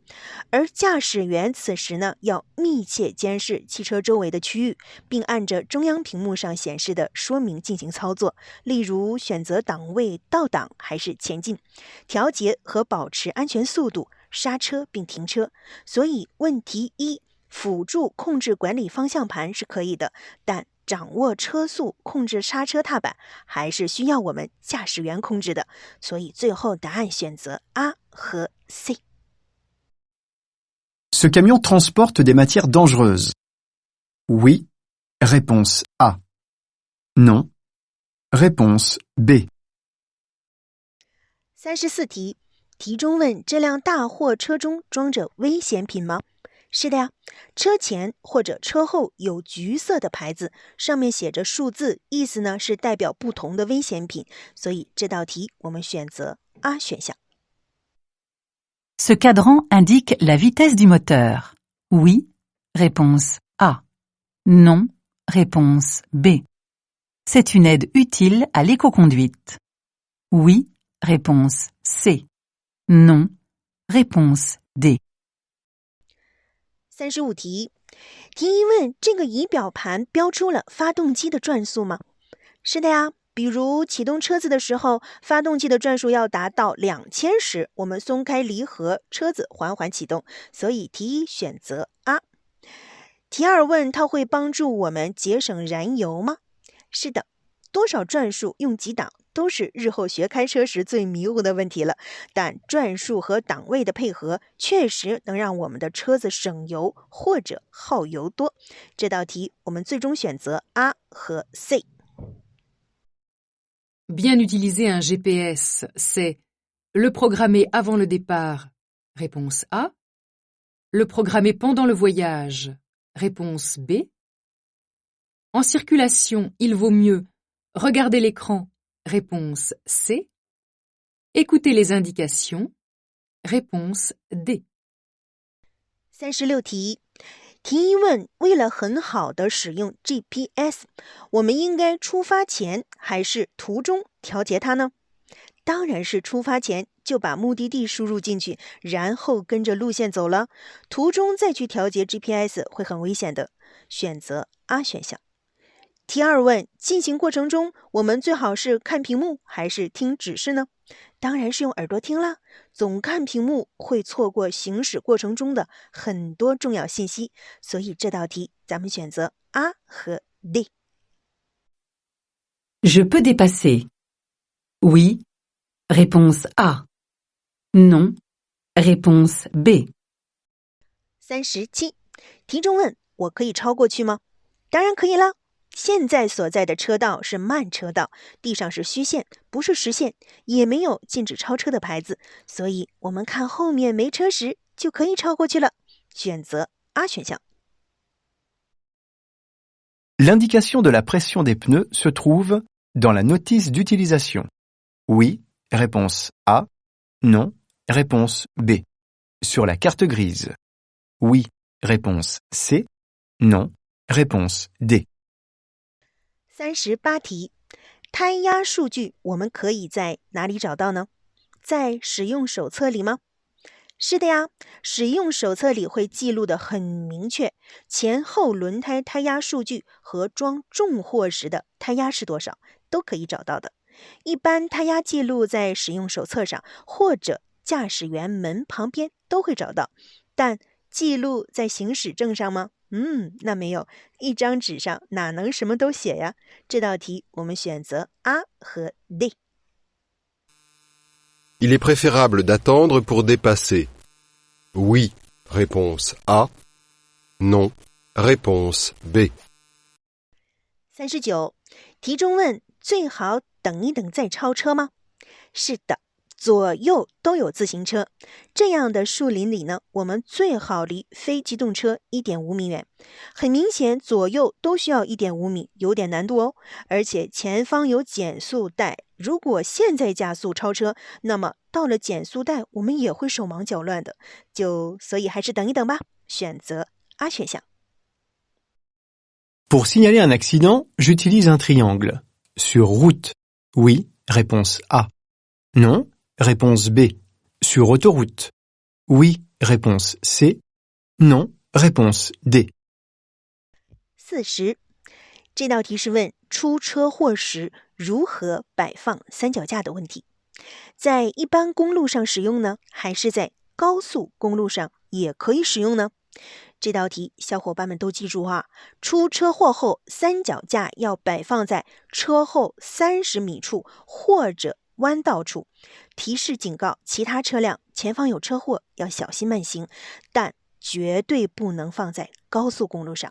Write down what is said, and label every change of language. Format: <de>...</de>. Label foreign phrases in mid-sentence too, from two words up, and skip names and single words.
<zh>而驾驶员此时呢，要密切监视汽车周围的区域，并按着中央屏幕上显示的说明进行操作，例如选择档位倒档还是前进，调节和保持安全速度，刹车并停车。所以问题一，辅助控制管理方向盘是可以的，但掌握车速控制刹车踏板还是需要我们驾驶员控制的，所以最后答案选择 A 和 C。</zh> <fr>Ce camion transporte des matières dangereuses. Oui. Réponse A. Non. Réponse B.</fr> <zh>34题，题中问这辆大货车中装着危险品吗？是的呀，车前或者车后有橘色的牌子，上面写着数字，意思呢是代表不同的危险品，所以这道题我们选择 A 选项。</zh> <fr>Ce cadran indique la vitesse du moteur. Oui. Réponse A. Non. Réponse B. C'est une aide utile à l'écoconduite. Oui. Réponse C. Non. Réponse D.</fr> <zh>35题，题一问这个仪表盘标出了发动机的转速吗？是的呀，比如启动车子的时候，发动机的转速要达到2000时，我们松开离合，车子缓缓启动，所以题一选择 A。题二问它会帮助我们节省燃油吗？是的，多少转速用几档都是日后学开车时最迷糊的问题了，但转速和档位的配合确实能让我们的车子省油或者耗油多。这道题我们最终选择 A 和 C。</zh> <fr>Bien utiliser un GPS, c'est le programmer avant le départ, réponse A. Le programmer pendant le voyage, réponse B. En circulation, il vaut mieux regarder l'écran, réponse C. Écouter les indications, réponse D.</fr> <zh>36题，题一问为了很好的使用 GPS， 我们应该出发前还是途中调节它呢？当然是出发前就把目的地输入进去，然后跟着路线走了，途中再去调节 GPS 会很危险的，选择 A 选项。题2问，进行过程中，我们最好是看屏幕还是听指示呢？当然是用耳朵听啦，总看屏幕会错过行驶过程中的很多重要信息，所以这道题咱们选择 A 和 D。</zh> <fr>Je peux dépasser. Oui. Réponse A. Non. Réponse B.</fr> <zh>37，题中问，我可以超过去吗？当然可以啦。现在所在的车道是慢车道，地上是虚线，不是实线，也没有禁止超车的牌子，所以我们看后面没车时就可以超过去了。选择 A 选项。</zh> <fr>L'indication de la pression des pneus se trouve dans la notice d'utilisation. Oui. Réponse A. Non. Réponse B. Sur la carte grise. Oui. Réponse C. Non. Réponse D.</fr> <zh>38题，胎压数据我们可以在哪里找到呢？在使用手册里吗？是的呀，使用手册里会记录的很明确，前后轮胎胎压数据和装重货时的胎压是多少，都可以找到的。一般胎压记录在使用手册上或者驾驶员门旁边都会找到，但记录在行驶证上吗？那没有，一张纸上哪能什么都写呀？这道题我们选择 A 和 D。</zh> <fr>Il est préférable d'attendre pour dépasser. Oui. Réponse A. Non. Réponse B.</fr> <zh>39，题中问，最好等一等再超车吗？是的，左右都有自行车，这样的树林里呢，我们最好离非机动车 1.5 米远。很明显，左右都需要 1.5 米，有点难度哦。而且前方有减速带，如果现在加速超车，那么到了减速带，我们也会手忙脚乱的。所以还是等一等吧，选择 A 选项。</zh> <fr>Pour signaler un accident, j'utilise un triangle. Sur route. Oui. Réponse A. Non. Réponse B. Sur autoroute. Oui. Réponse C. Non. Réponse D.</fr> <zh>40，这道题是问出车祸时如何摆放三脚架的问题，在一般公路上使用呢，还是在高速公路上也可以使用呢？这道题小伙伴们都记住啊，出车祸后三脚架要摆放在车后30米处或者弯道处，提示警告其他车辆前方有车祸，要小心慢行，但绝对不能放在高速公路上。</zh>